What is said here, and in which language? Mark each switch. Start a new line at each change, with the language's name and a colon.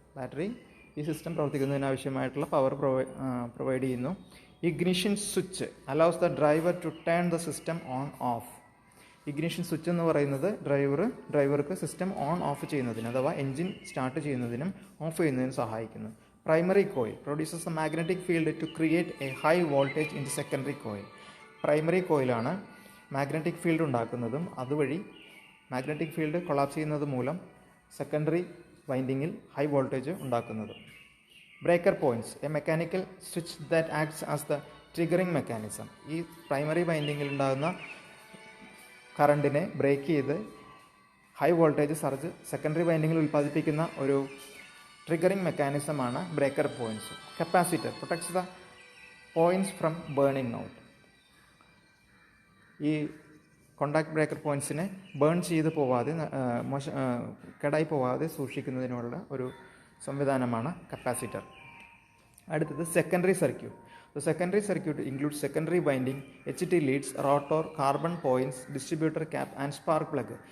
Malayalam: Battery ഈ system പ്രവർത്തിക്കുന്നതിനാവശ്യമായിട്ടുള്ള power provide ചെയ്യുന്നു.
English: Ignition switch allows the driver to turn the system on off.
Malayalam: Ignition switch എന്ന് പറയുന്നത് ഡ്രൈവർക്ക് system on of ചെയ്യുന്നതിന് അഥവാ എൻജിൻ സ്റ്റാർട്ട് ചെയ്യുന്നതിനും ഓഫ് ചെയ്യുന്നതിനും സഹായിക്കുന്നു.
English: Primary coil produces a magnetic field to create a high voltage in the secondary coil.
Malayalam: Primary കോയിലാണ് magnetic field ഉണ്ടാക്കുന്നതും അതുവഴി മാഗ്നറ്റിക് ഫീൽഡ് കൊളാപ്സ് ചെയ്യുന്നത് മൂലം സെക്കൻഡറി വൈൻഡിങ്ങിൽ ഹൈ വോൾട്ടേജ് ഉണ്ടാക്കുന്നതും.
English: Breaker points, a mechanical switch that acts as the triggering mechanism.
Malayalam: ഈ primary വൈൻഡിങ്ങിൽ ഉണ്ടാകുന്ന കറണ്ടിനെ break ചെയ്ത് high voltage surge secondary വൈൻഡിങ്ങിൽ ഉൽപ്പാദിപ്പിക്കുന്ന ഒരു triggering മെക്കാനിസമാണ് breaker points.
English: Capacitor protects the points from burning out.
Malayalam: ഈ contact breaker പോയിൻറ്റ്സിനെ burn ചെയ്ത് പോവാതെ കേടായി പോവാതെ സൂക്ഷിക്കുന്നതിനുള്ള ഒരു സംവിധാനമാണ് കപ്പാസിറ്റർ. അടുത്തത് secondary circuit.
English: The secondary circuit includes secondary winding, HT leads, rotor, carbon points, distributor cap and spark plug.